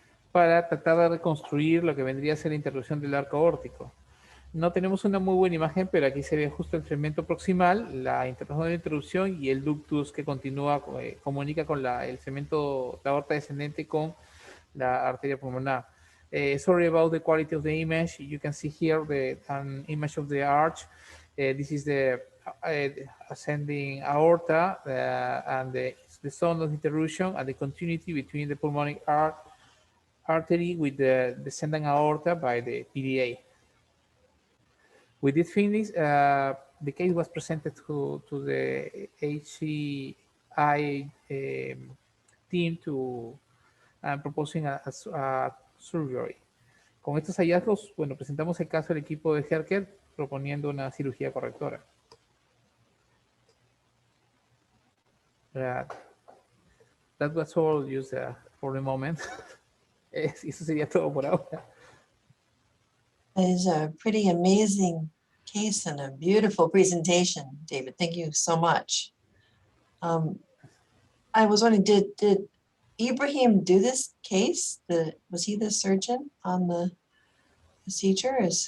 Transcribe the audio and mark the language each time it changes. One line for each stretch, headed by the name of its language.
Spanish: Para tratar de reconstruir lo que vendría a ser la interrupción del arco aórtico. No tenemos una muy buena imagen, pero aquí se ve justo el segmento proximal, la interrupción y el ductus que continúa, comunica con el segmento, la aorta descendente con la arteria pulmonar.
English: Sorry about the quality of the image. You can see here an image of the arch. This is the ascending aorta and the zone of interruption and the continuity between the pulmonary artery with the descending aorta by the PDA. With these findings, the case was presented to the HCI team to proposing a surgery.
Spanish: Con estos hallazgos, bueno, presentamos el caso al equipo de Healthcare proponiendo una cirugía correctora.
English: That was all used for the moment.
Spanish: Eso sería todo por ahora.
English: It is a pretty amazing case and a beautiful presentation, David. Thank you so much. I was wondering, did Ibrahim do this case? Was he the surgeon on the procedure?